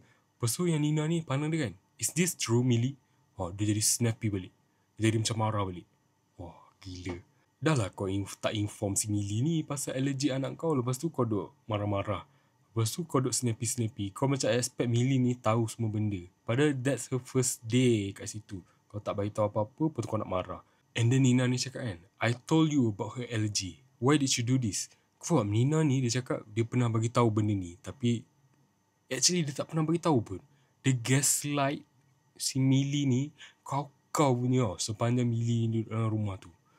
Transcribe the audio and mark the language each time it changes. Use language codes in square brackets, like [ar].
[ms] Lepas tu yang Nina ni pandang dia kan. [en] Is this true, Millie? [ms] Dia jadi snappy balik. Dia jadi macam marah balik. Wah, gila. Dah lah kau tak inform si Millie ni pasal allergy anak kau. Lepas tu kau duk marah-marah. Lepas tu kau duk snappy-snappy. Kau macam expect Millie ni tahu semua benda. Padahal [en] that's her first day [ms] kat situ. Kau tak bagi tahu apa-apa, lepas tu kau nak marah. [en] And then [ms] Nina ni cakap kan, [en] I told you about her allergy. Why did you do this? [ms] Kau faham, Nina ni dia cakap dia pernah bagi tahu benda ni. Tapi actually dia tak pernah bagi tahu pun. Dia gaslight si Millie ni kau punya sepanjang Millie ni dalam rumah tu.